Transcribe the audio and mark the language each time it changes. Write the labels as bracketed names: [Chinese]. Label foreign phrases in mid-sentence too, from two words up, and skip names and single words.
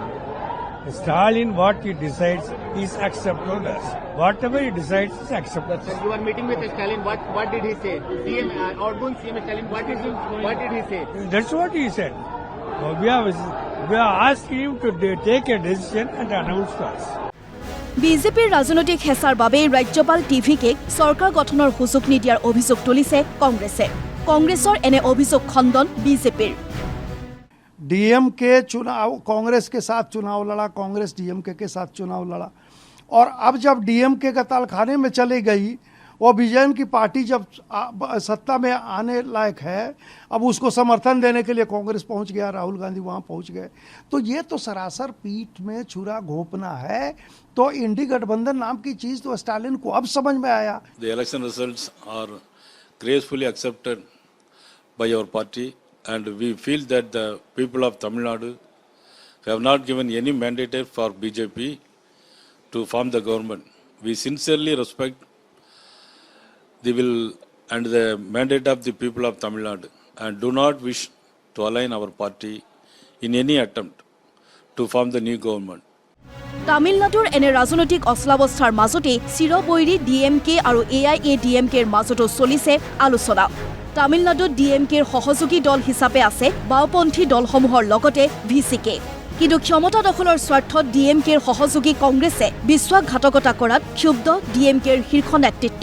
[English] Stalin, what he decides is accepted us. Whatever he decides is accepted. Sir, you are meeting with Stalin. What did he say? CM outgoing CM Stalin. What did he say? That's what he said. We have asked him to take a decision and announce to us. [Assamese] বিজেপিৰ ৰাজনৈতিক হেঁচাৰ বাবে ৰাজ্যপাল টিভিকেক চৰকাৰ গঠনৰ সুযোগ নিদিয়াৰ অভিযোগ তুলিছে কংগ্ৰেছে। কংগ্ৰেছৰ এনে অভিযোগ খণ্ডন বিজেপিৰ। [Hindi] डीएमके चुनाव कांग्रेस के साथ चुनाव लड़ा, कांग्रेस डीएमके के साथ चुनाव लड़ा, और अब जब डीएमके का तालखाने में चली गई, वो विजयन की पार्टी जब सत्ता में आने लायक है, अब उसको समर्थन देने के लिए कांग्रेस पहुंच गया, राहुल गांधी वहां पहुंच गए। तो ये तो सरासर पीठ में छुरा घोंपना है। तो इंडी गठबंधन नाम की चीज तो स्टालिन को अब समझ में आया। [English] The election results are gracefully accepted by our party. And we feel that the people of Tamil Nadu have not given any mandate for BJP to form the government. We sincerely respect the will and the mandate of the people of Tamil Nadu and do not wish to align our party in any attempt to form the new government. [Assamese] তামিলনাডুৰ এনে ৰাজনৈতিক অচলাৱস্থাৰ মাজতে চিৰবৈৰী ডিএমকে আৰু AIADMKৰ মাজতো চলিছে আলোচনা। তামিলনাডুত ডিএমকেৰ সহযোগী দল হিচাপে আছে বাওপন্থী দলসমূহৰ লগতে ভিচিকে। কিন্তু ক্ষমতা দখলৰ স্বাৰ্থত ডিএমকেৰ সহযোগী কংগ্ৰেছে বিশ্বাসঘাতকতা কৰাত ক্ষুব্ধ ডিএমকেৰ শীৰ্ষ নেতৃত্ব।